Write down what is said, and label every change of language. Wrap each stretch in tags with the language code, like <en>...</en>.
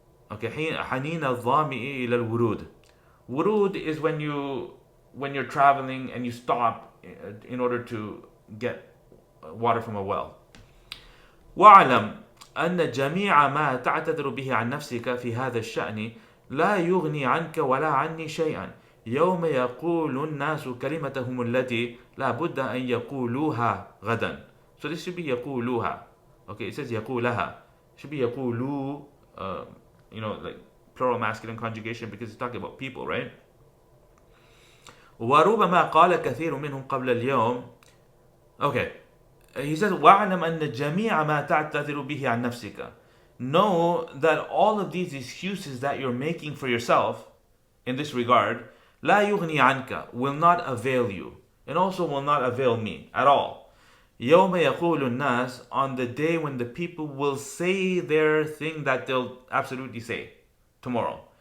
<ar>Okay, حنين الظامئ إلى الورود.</ar> <en>Wurud is when you're traveling and you stop in order to get water from a well.</en> <ar>وَاعْلَمْ أن جميع ما تعتذر به عن نفسك في هذا الشأن لا يغني عنك ولا عني شيئا يوم يقول الناس كلمتهم التي لا بد أن يقولوها غدا.</ar> <en>So this should be يقولوها. Okay, it says يقولها. It should be يقولو, like plural masculine conjugation, because it's talking about people, right?</en> <ar>وربما قال كثير منهم قبل اليوم.</ar> <en>Okay, he says</en> <ar>وَاعْلَمْ أن جميع ما تعتذر به عن نفسك.</ar> <en>Know that all of these excuses that you're making for yourself in this regard,</en> <ar>لا يغني عنك,</ar> <en>will not avail you, and also will not avail me at all.</en> <ar>يوم يقول الناس,</ar> <en>on the day when the people will say their thing that they'll absolutely say tomorrow.</en>